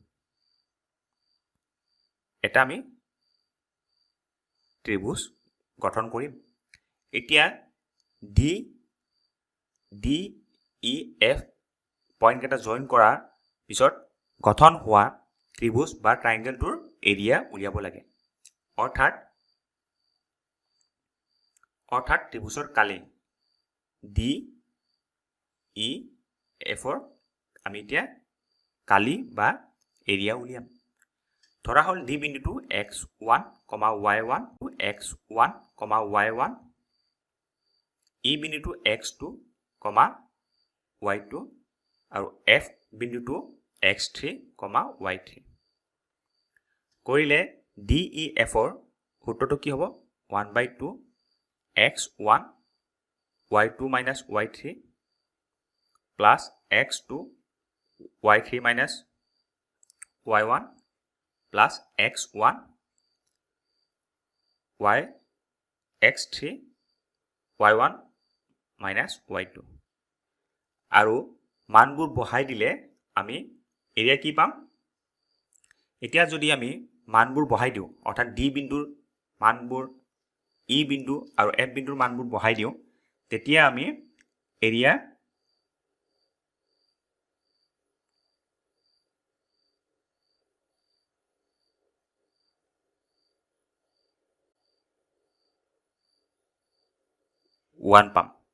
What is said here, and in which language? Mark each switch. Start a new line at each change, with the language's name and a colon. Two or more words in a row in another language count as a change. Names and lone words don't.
Assamese: এটা আমি ত্ৰিভুজ গঠন কৰিম এতিয়া DEF পইণ্ট কেইটা জয়েন কৰাৰ পিছত গঠন হোৱা ত্ৰিভুজ বা ট্ৰায়াঙ্গেলটোৰ এৰিয়া উলিয়াব লাগে অৰ্থাৎ ত্ৰিভুজৰ কালি DEF আমি এতিয়া কালি বা এৰিয়া উলিয়াম ধৰা হ'ল ডি বিন্দুটো x1, y1 x1, y1, ই বিন্দুটো x2, y2 আৰু f বিন্দুটো x3, y3 কৰিলে DEFৰ সূত্ৰটো কি হ'ব
English: 1/2 x1 y2 minus y3 plus x2 y3 minus y1 plus x1 x3 y1 minus y2
Assamese: আৰু মানবোৰ বহাই দিলে আমি এৰিয়া কি পাম এতিয়া যদি আমি মানবোৰ বহাই দিওঁ অৰ্থাৎ ডি বিন্দুৰ মানবোৰ ই বিন্দু আৰু এফ বিন্দুৰ মানবোৰ বহাই দিওঁ তেতিয়া আমি এৰিয়া ওৱান পাম